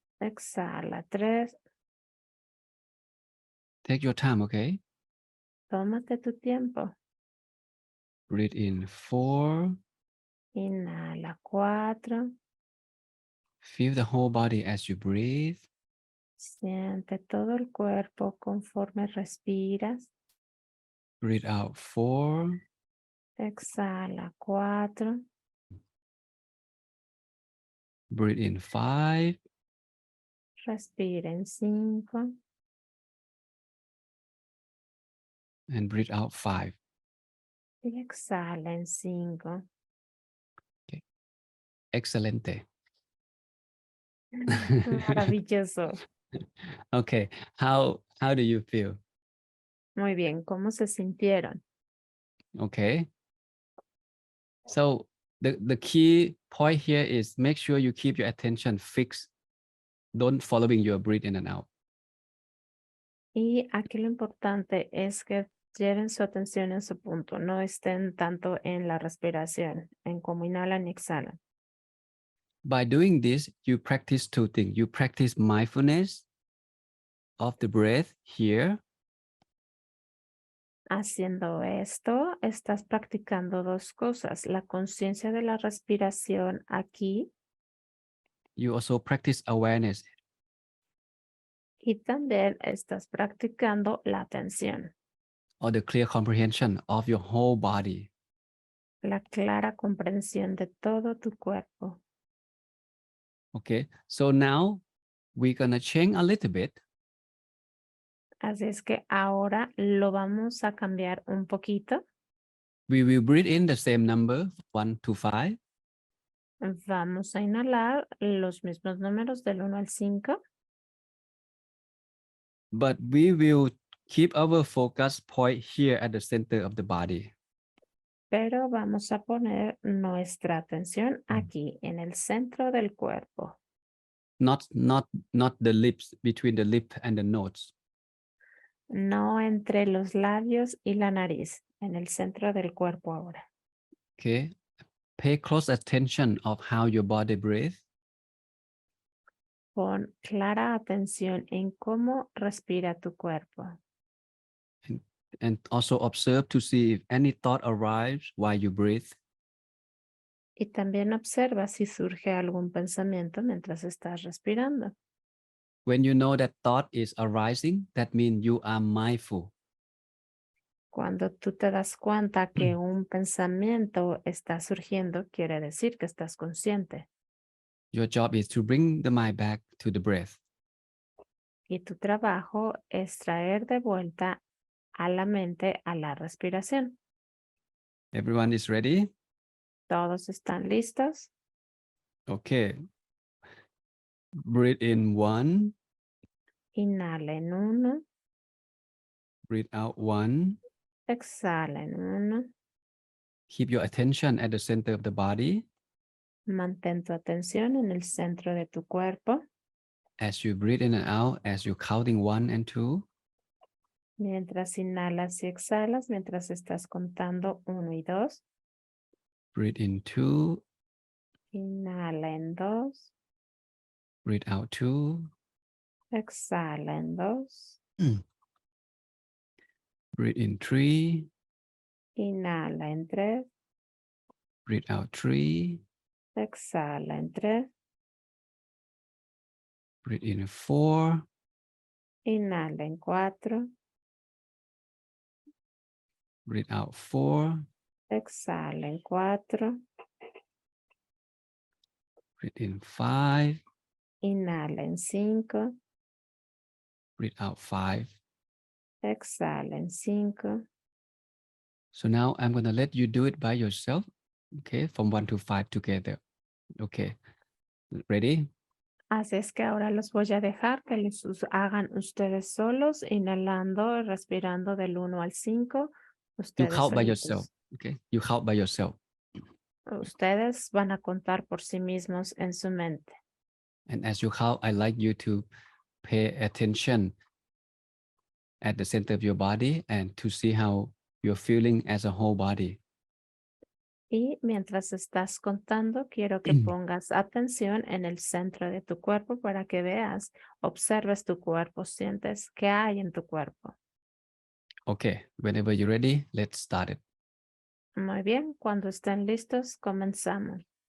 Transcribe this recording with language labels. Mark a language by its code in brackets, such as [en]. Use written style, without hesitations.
[es] exhala 3. [en] Take your time, okay? [es] Tómate tu tiempo. [en] Breathe in 4. [es] Inhala 4. [en] Feel the whole body as you breathe. [es] Siente todo el cuerpo conforme respiras. [en] Breathe out 4. [es] Exhala 4. [en] Breathe in 5. [es] Respira en 5. [en] And breathe out 5. [es] Y exhala en 5. Okay. Excelente. Maravilloso. [en] Okay. How do you feel? [es] Muy bien, ¿cómo se sintieron? [en] Okay. So the key point here is make sure you keep your attention fixed. Don't following your breath in and out. [es] Y aquí lo importante es que lleven su atención en su punto, no estén tanto en la respiración, en cómo inhalan y exhalan. [en] By doing this, you practice two things. You practice mindfulness of the breath here. [es] Haciendo esto, estás practicando dos cosas, la conciencia de la respiración aquí [en] You also practice awareness. [es] y también estás practicando la atención, [en] Or the clear comprehension of your whole body. [es] la clara comprensión de todo tu cuerpo. [en] Okay, so now we're gonna change a little bit. [es] Así es que ahora lo vamos a cambiar un poquito. [en] We will breathe in the same number, 1 to 5. [es] Vamos a inhalar los mismos números del 1 al 5. [en] But we will keep our focus point here at the center of the body. [es] Pero vamos a poner nuestra atención aquí, en el centro del cuerpo. [en] Not the lips, between the lip and the nose. [es] No entre los labios y la nariz, en el centro del cuerpo ahora. [en] Okay, pay close attention of how your body breathes. [es] Pon clara atención en cómo respira tu cuerpo. [en] And also observe to see if any thought arrives while you breathe. [es] Y también observa si surge algún pensamiento mientras estás respirando. [en] When you know that thought is arising, that means you are mindful. [es] Cuando tú te das cuenta que un pensamiento está surgiendo, quiere decir que estás consciente. [en] Your job is to bring the mind back to the breath. [es] Y tu trabajo es traer de vuelta a la mente a la respiración. [en] Everyone is ready? [es] ¿Todos están listos? [en] Okay. Breathe in 1, [es] Inhala en 1, [en] breathe out 1. [es] exhala en 1. [en] Keep your attention at the center of the body. [es] Mantén tu atención en el centro de tu cuerpo. [en] As you breathe in and out, as you're counting 1 and 2, [es] Mientras inhalas y exhalas, mientras estás contando 1 y 2. [en] Breathe in 2. [es] Inhala en 2. [en] Breathe out 2. [es] Exhala en 2. [en] Breathe in 3. [es] Inhala en 3. [en] Breathe out 3. [es] Exhala en 3. [en] Breathe in 4. [es] Inhala en 4. [en] Breathe out 4. [es] Exhala en 4. [en] Breathe in 5. [es] Inhala en 5. [en] Breathe out 5. [es] Exhala en 5. [en] So now I'm going to let you do it by yourself. Okay, from 1 to 5 together. Okay, ready? [es] Así es que ahora los voy a dejar que hagan ustedes solos, inhalando, respirando del 1 al 5. [en] You [es] Ustedes [en] count by yourself. [es] solitos. [en] Okay, you count by yourself. [es] Ustedes van a contar por sí mismos en su mente. [en] And as you count, I like you to pay attention at the center of your body and to see how you're feeling as a whole body. [es] Y mientras estás contando, quiero que pongas atención en el centro de tu cuerpo para que veas, observes tu cuerpo, sientes qué hay en tu cuerpo. [en] Okay, whenever you're ready, let's start it. [es] Muy bien, cuando estén listos, comenzamos.